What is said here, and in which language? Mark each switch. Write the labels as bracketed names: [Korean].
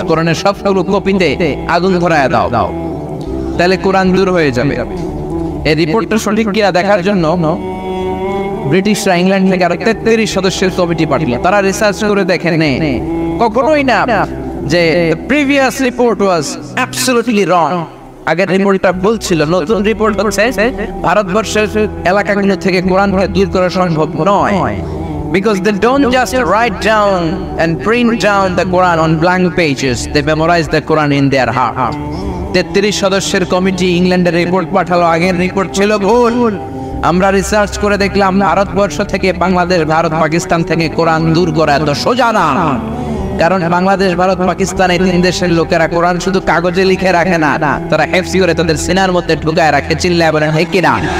[Bangla] কোরআনের সবগুলো কপিতে আগুন ধরায় দাও, তাহলে কোরআন দূর হয়ে যাবে। এই রিপোর্টটা সঠিক কিনা দেখার জন্য ব্রিটিশরা ইংল্যান্ড থেকে আরো 33 সদস্যের কমিটি পাঠালো। তারা রিসার্চ করে দেখেন কখনোই না যে [English] previous report was absolutely wrong, [Bangla] আগের রিপোর্টটা ভুল ছিল। নতুন রিপোর্ট হচ্ছে ভারতবর্ষের এলাকাগুলো থেকে কোরআনকে দূর করা সম্ভব নয়, [English] because they don't just write down and print down the Quran on blank pages, they memorize the Quran in their heart. [Bangla] 33 সদস্যের কমিটি ইংল্যান্ডের রিপোর্ট পাঠালো, আগের রিপোর্ট ছিল ভুল। আমরা রিসার্চ করে দেখলাম ভারতবর্ষ থেকে বাংলাদেশ, ভারত পাকিস্তান থেকে কোরআন দূর করা এত সোজা না, কারণ বাংলাদেশ, ভারত, পাকিস্তান এই 3 দেশের লোকেরা কোরআন শুধু কাগজে লিখে রাখে না, তারা হেফজ করে তাদের সিনার মধ্যে ঢুকায় রাখে। চিল্লায় বলেন ঠিক কিনা?